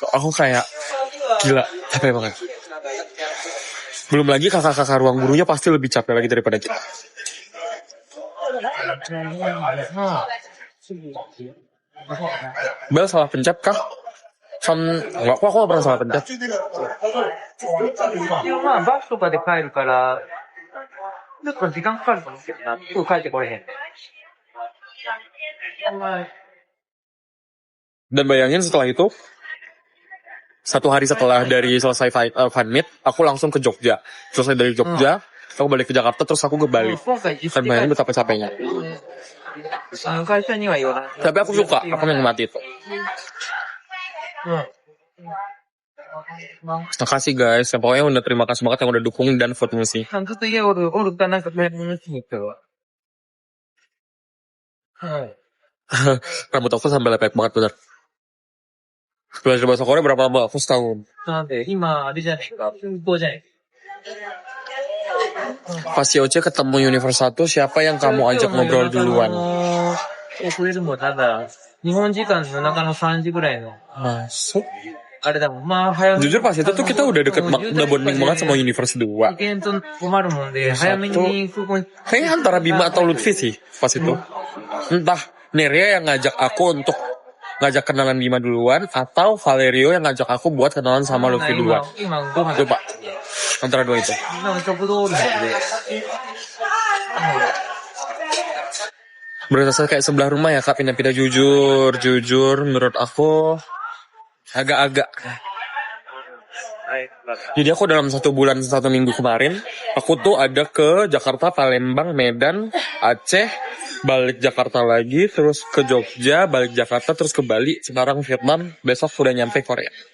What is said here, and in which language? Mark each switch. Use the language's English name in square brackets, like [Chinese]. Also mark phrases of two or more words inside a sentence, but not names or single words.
[Indonesian] Aku kayak gila, capek banget. Belum lagi kakak-kakak ruang gurunya pasti lebih capek lagi daripada kita. Bel salah pencet kah? Enggak, aku gak pernah salah pencet. [Japanese] 一応まあバスとかで帰るからちょっと時間かかると思うけどな、すぐ帰ってこれへん。 [Indonesian] Dan bayangin setelah itu 1 hari setelah dari selesai Fun Meet, aku langsung ke Jogja. Selesai dari Jogja, aku balik ke Jakarta, terus aku ke Bali. Dan bayangin betapa capeknya. Tapi aku suka, aku menikmati itu. Terima kasih guys, yang pokoknya udah terima kasih banget yang udah dukung dan vote musik. Rambut aku sampai lepek banget bener. Belajar bahasa Korea berapa lama? Aku setahun. [Japanese] なんで、今、あれじゃないか、空港じゃない。 [Indonesian] Pas COC ketemu Universe 1, siapa yang kamu ajak ngobrol duluan? [Japanese] 遅れるもんなんだ、日本時間の夜中の3時ぐらいの、 [Indonesian] Masuk. [Japanese] あれだもん、まあ、早めに。 [Indonesian] Jujur pas itu tuh kita udah deket, udah bonding banget sama Universe 2. [Japanese] 意見と困るもんで、早めに空港に。 [Indonesian] Kayaknya antara Bima atau Lutfi sih pas itu. Entah Nerea yang ngajak aku untuk ngajak kenalan Bima duluan, atau Valerio yang ngajak aku buat kenalan sama Lutfi duluan. [Japanese] 今、ご飯。 [Indonesian] Coba. Antara dua itu. [Japanese] 今、食堂なんで。 [Indonesian] Berasa kayak sebelah rumah ya Kak, pindah-pindah. Jujur menurut aku agak-agak. Jadi aku dalam 1 bulan 1 minggu kemarin, aku tuh ada ke Jakarta, Palembang, Medan, Aceh, balik Jakarta lagi, terus ke Jogja, balik Jakarta, terus ke Bali, sekarang Vietnam, besok sudah nyampe Korea.